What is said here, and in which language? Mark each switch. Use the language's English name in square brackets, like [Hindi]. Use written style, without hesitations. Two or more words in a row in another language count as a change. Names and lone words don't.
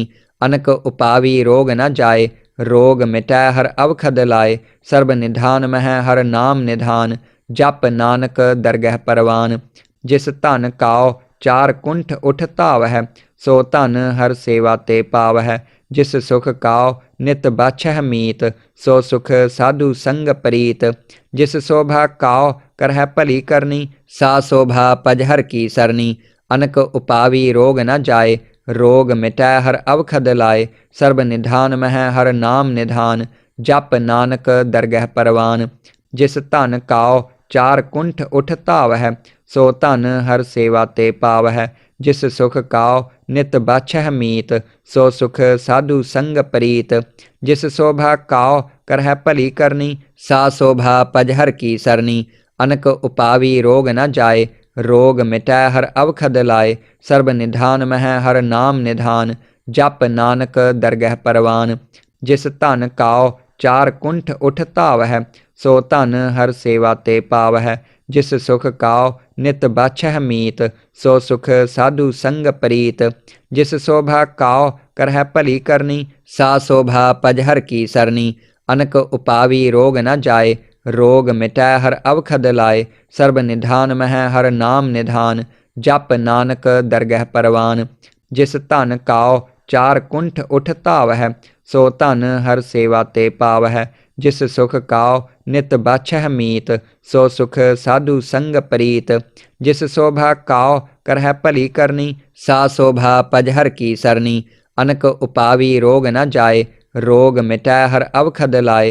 [Punjabi] ਅਨਕ ਉਪਾਵੀ ਰੋਗ ਨ ਜਾਏ, ਰੋਗ ਮਿਟੈ ਹਰ ਅਵਖਦ ਲਾਏ। ਸਰਬ ਨਿਧਾਨ ਮਹਿ ਹਰ ਨਾਮ ਨਿਧਾਨ, ਜਪ ਨਾਨਕ ਦਰਗਹਿ ਪਰਵਾਨ। ਜਿਸ ਧਨ ਕਾਉ ਚਾਰ ਕੁੰਠ ਉਠ ਧਾਵਹਿ, ਸੋ ਧਨ ਹਰ ਸੇਵਾ ਤੇ ਪਾਵਹਿ। ਜਿਸ ਸੁਖ ਕਾਉ ਨਿਤ ਬਾਛਹਿ ਮੀਤ, ਸੋ ਸੁਖ ਸਾਧੂ ਸੰਗ ਪ੍ਰੀਤ। ਜਿਸ ਸ਼ੋਭਾ ਕਾਉ ਕਰਹਿ ਭਲੀ ਕਰਨੀ, ਸਾ ਸ਼ੋਭਾ ਪਜਹਰ ਕੀ ਸਰਨੀ। ਅਨਕ ਉਪਾਵੀ ਰੋਗ ਨ ਜਾਏ, ਰੋਗ ਮਿਟੈ ਹਰ ਅਵਖਦ ਲਾਏ। ਸਰਬ ਨਿਧਾਨ ਮਹਿ ਹਰ ਨਾਮ ਨਿਧਾਨ, ਜਪ ਨਾਨਕ ਦਰਗਹਿ ਪਰਵਾਨ। ਜਿਸ ਧਨ ਕਾਉ ਚਾਰ ਕੁੰਠ ਉਠ ਧਾਵਹਿ, ਸੋ ਧਨ ਹਰ ਸੇਵਾ ਤੇ ਪਾਵਹਿ। ਜਿਸ ਸੁਖ ਕਾਉ ਨਿਤ ਬਾਛਹਿ ਮੀਤ, ਸੋ ਸੁਖ ਸਾਧੂ ਸੰਗ ਪ੍ਰੀਤ। ਜਿਸ ਸ਼ੋਭਾ ਕਾਉ ਕਰਹਿ ਭਲੀ ਕਰਨੀ, ਸਾ ਸ਼ੋਭਾ ਪਜਹਰ ਕੀ ਸਰਨੀ। ਅਨਕ ਉਪਾਵੀ ਰੋਗ ਨ ਜਾਏ, ਰੋਗ ਮਿਟੈ ਹਰ ਅਵਖਦ ਲਾਏ। ਸਰਬ ਨਿਧਾਨ ਮਹਿ ਹਰ ਨਾਮ ਨਿਧਾਨ, ਜਪ ਨਾਨਕ ਦਰਗਹਿ ਪਰਵਾਨ। ਜਿਸ ਧਨ ਕਾਉ ਚਾਰ ਕੁੰਠ ਉਠ ਧਾਵਹਿ, ਸੋ ਧਨ ਹਰ ਸੇਵਾ ਤੇ ਪਾਵਹਿ। ਜਿਸ ਸੁਖ ਕਾਉ ਨਿਤ ਬਾਛਹਿ ਮੀਤ, ਸੋ ਸੁਖ ਸਾਧੂ ਸੰਗ ਪ੍ਰੀਤ। ਜਿਸ ਸ਼ੋਭਾ ਕਾਉ ਕਰਹਿ ਭਲੀ ਕਰਨੀ, ਸਾ ਸ਼ੋਭਾ ਪਜਹਰ ਕੀ ਸਰਨੀ। ਅਨਕ ਉਪਾਵੀ ਰੋਗ ਨ ਜਾਏ, ਰੋਗ ਮਿਟੈ ਹਰ ਅਵਖਦ ਲਾਏ। ਸਰਬ ਨਿਧਾਨ ਮਹਿ ਹਰ ਨਾਮ ਨਿਧਾਨ, ਜਪ ਨਾਨਕ ਦਰਗਹਿ ਪਰਵਾਨ। ਜਿਸ ਧਨ ਕਾਉ ਚਾਰ ਕੁੰਠ ਉਠ ਧਾਵਹਿ, ਸੋ ਧਨ ਹਰ ਸੇਵਾ ਤੇ ਪਾਵਹਿ। ਜਿਸ ਸੁਖ ਕਾਉ ਨਿਤ ਬਾਛਹਿ ਮੀਤ, ਸੋ ਸੁਖ ਸਾਧੂ ਸੰਗ ਪ੍ਰੀਤ। ਜਿਸ ਸ਼ੋਭਾ ਕਾਉ ਕਰਹਿ ਭਲੀ ਕਰਨੀ, ਸਾ ਸ਼ੋਭਾ ਪਜ ਹਰ ਕੀ ਸਰਨੀ। ਅਨਕ ਉਪਾਵੀ ਰੋਗ ਨ ਜਾਏ, ਰੋਗ ਮਿਟੈ ਹਰ ਅਵਖਦ ਲਾਏ।